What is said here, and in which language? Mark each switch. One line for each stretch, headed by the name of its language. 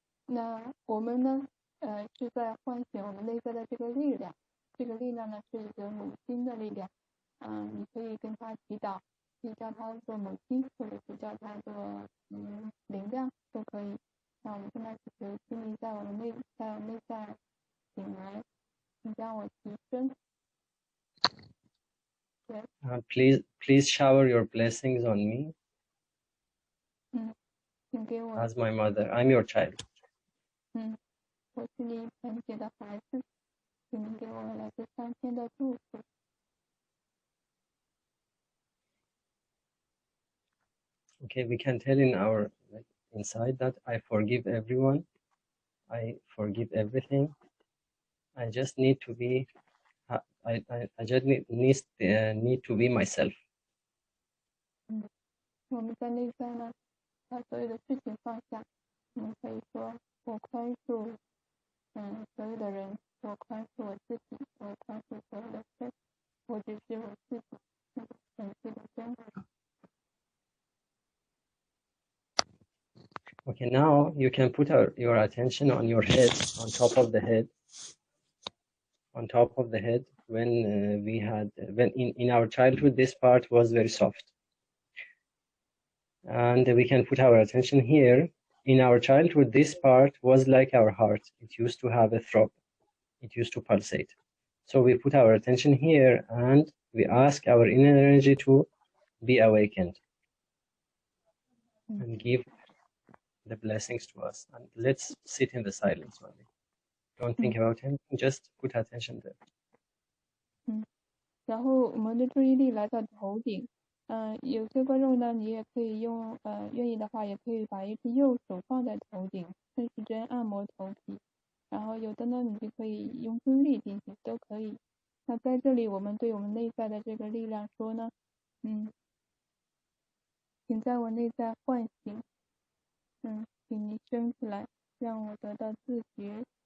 Chinese: 那我们呢，是在唤醒我们内在的这个力量，这个力量呢是一个母亲的力量，你可以跟她祈祷，可以叫她做母亲，或者是叫她做灵量都可以。那我们跟她祈求，心里在我们内在醒来，请将我提升。
English: Please shower your blessings on me.
Chinese: 请给我
English: As my mother, I'm your child.
Chinese: 我是你纯洁的孩子，请给我来自上天的祝福。
English: Okay, we can tell in our inside that I forgive everyone. I forgive everything. I just need to be. I just need to be myself.
Chinese: 我们在内在呢，把所有的事情放下，我们可以说，我宽恕，所有的人，我宽恕我自己，我宽恕所有的事，我只是我自己，纯粹的真我。
English: Okay, now you can put your attention on your head, on top of the head. On top of the head, when in our childhood, this part was very soft. And we can put our attention here. In our childhood, this part was like our heart. It used to have a throb. It used to pulsate. So we put our attention here and we ask our inner energy to be awakened and give the blessings to us. And let's sit in the silence only. Don't think about anything, just put attention there.
Chinese: 然后我们的注意力来到头顶。有些观众呢，你也可以用愿意的话，也可以把一只右手放在头顶，顺时针按摩头皮，然后有的呢你就可以用注意力进行，都可以。那在这里我们对我们内在的这个力量说呢，请在我内在唤醒，请你升起来，让我得到自觉。